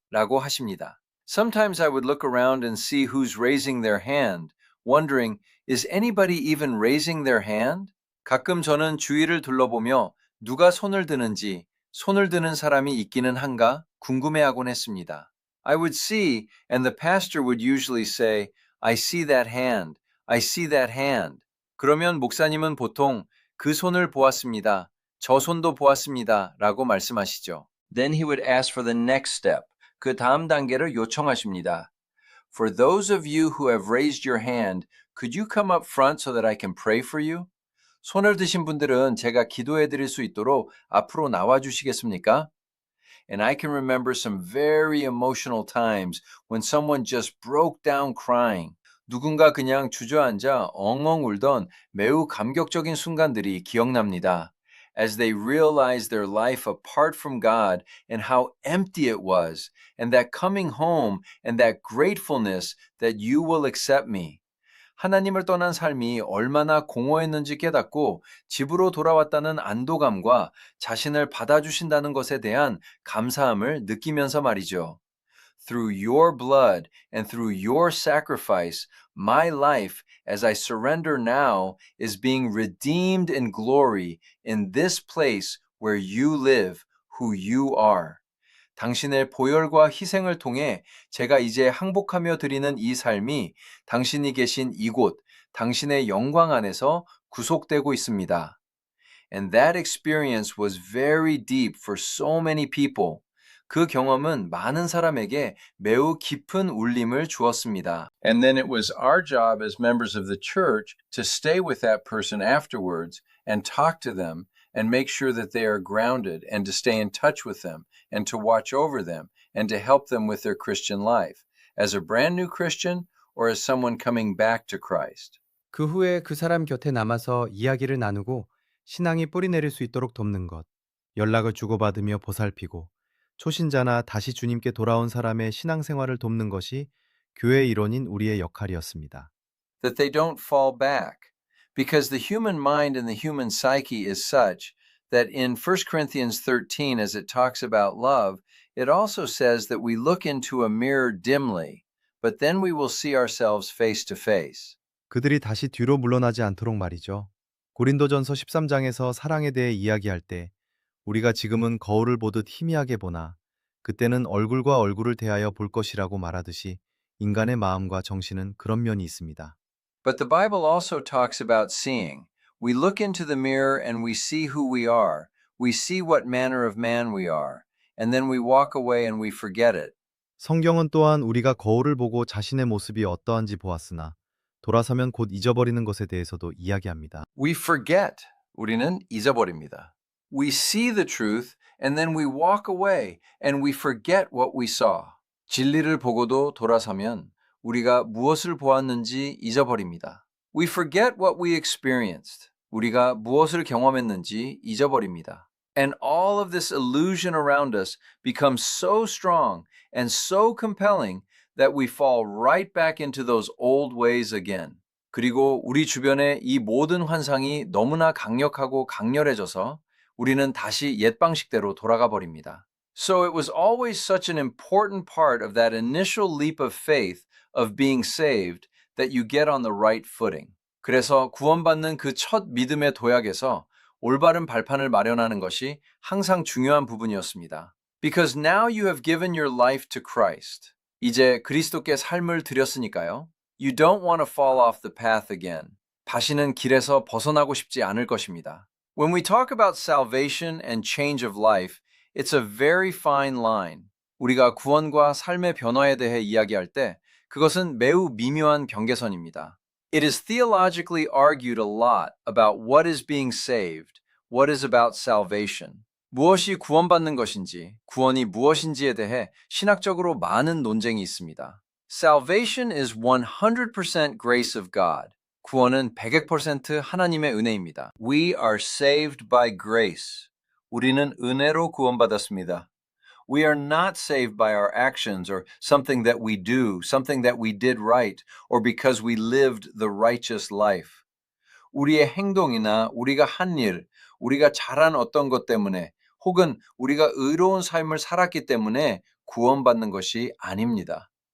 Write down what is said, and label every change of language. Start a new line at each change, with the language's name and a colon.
Korean: 라고 하십니다.
English: Sometimes I would look around and see who's raising their hand, wondering, is anybody even raising their hand?
Korean: 가끔 저는 주위를 둘러보며 누가 손을 드는지, 손을 드는 사람이 있기는 한가 궁금해하곤 했습니다.
English: I would see, and the pastor would usually say, I see that hand, I see that hand.
Korean: 그러면 목사님은 보통 그 손을 보았습니다. 저 손도 보았습니다. 라고 말씀하시죠.
English: Then he would ask for the next step.
Korean: 그 다음 단계를 요청하십니다.
English: For those of you who have raised your hand, could you come up front so that I can pray for you?
Korean: 손을 드신 분들은 제가 기도해 드릴 수 있도록 앞으로 나와 주시겠습니까?
English: And I can remember some very emotional times when someone just broke down crying.
Korean: 누군가 그냥 주저앉아 엉엉 울던 매우 감격적인 순간들이 기억납니다.
English: As they realized their life apart from God and how empty it was, and that coming home and that gratefulness that you will accept me.
Korean: 하나님을 떠난 삶이 얼마나 공허했는지 깨닫고 집으로 돌아왔다는 안도감과 자신을 받아주신다는 것에 대한 감사함을 느끼면서 말이죠.
English: Through your blood and through your sacrifice, my life as I surrender now is being redeemed in glory in this place where you live, who you are.
Korean: 당신의 보혈과 희생을 통해 제가 이제 항복하며 드리는 이 삶이 당신이 계신 이곳, 당신의 영광 안에서 구속되고 있습니다.
English: And that experience was very deep for so many people.
Korean: 그 경험은 많은 사람에게 매우 깊은 울림을 주었습니다.
English: And then it was our job as members of the church to stay with that person afterwards and talk to them and make sure that they are grounded and to stay in touch with them and to watch over them and to help them with their Christian life as a brand new Christian or as someone coming back to Christ.
Korean: 그 후에 그 사람 곁에 남아서 이야기를 나누고 신앙이 뿌리 내릴 수 있도록 돕는 것, 연락을 주고받으며 보살피고 초신자나 다시 주님께 돌아온 사람의 신앙생활을 돕는 것이 교회 일원인 우리의 역할이었습니다.
English: That they don't fall back. Because the human mind and the human psyche is such that in 1 Corinthians 13, as it talks about love, it also says that we look into a mirror dimly, but then we will see ourselves face to face.
Korean: 그들이 다시 뒤로 물러나지 않도록 말이죠. 고린도전서 13장에서 사랑에 대해 이야기할 때 우리가 지금은 거울을 보듯 희미하게 보나 그때는 얼굴과 얼굴을 대하여 볼 것이라고 말하듯이 인간의 마음과 정신은 그런 면이 있습니다.
English: But the Bible also talks about seeing. We look into the mirror and we see who we are. We see what manner of man we are. And then we walk away and we forget it.
Korean: 성경은 또한 우리가 거울을 보고 자신의 모습이 어떠한지 보았으나 돌아서면 곧 잊어버리는 것에 대해서도 이야기합니다.
English: We forget.
Korean: 우리는 잊어버립니다.
English: We see the truth and then we walk away and we forget what we saw.
Korean: 진리를 보고도 돌아서면 우리가 무엇을 보았는지 잊어버립니다.
English: We forget what we experienced.
Korean: 우리가 무엇을 경험했는지 잊어버립니다.
English: And all of this illusion around us becomes so strong and so compelling that we fall right back into those old ways again.
Korean: 그리고 우리 주변의 이 모든 환상이 너무나 강력하고 강렬해져서 우리는 다시 옛 방식대로 돌아가 버립니다.
English: So it was always such an important part of that initial leap of faith of being saved that you get on the right footing.
Korean: 그래서 구원받는 그 첫 믿음의 도약에서 올바른 발판을 마련하는 것이 항상 중요한 부분이었습니다.
English: Because now you have given your life to Christ.
Korean: 이제 그리스도께 삶을 드렸으니까요.
English: You don't want to fall off the path again.
Korean: 다시는 길에서 벗어나고 싶지 않을 것입니다.
English: When we talk about salvation and change of life, it's a very fine line.
Korean: 우리가 구원과 삶의 변화에 대해 이야기할 때 그것은 매우 미묘한 경계선입니다.
English: It is theologically argued a lot about what is being saved, what is about salvation.
Korean: 무엇이 구원받는 것인지, 구원이 무엇인지에 대해 신학적으로 많은 논쟁이 있습니다.
English: Salvation is 100% grace of God.
Korean: 구원은 100% 하나님의 은혜입니다.
English: We are saved by grace.
Korean: 우리는 은혜로 구원받았습니다.
English: We are not saved by our actions or something that we do, something that we did right, or because we lived the righteous life.
Korean: 우리의 행동이나 우리가 한 일, 우리가 잘한 어떤 것 때문에 혹은 우리가 의로운 삶을 살았기 때문에 구원받는 것이 아닙니다.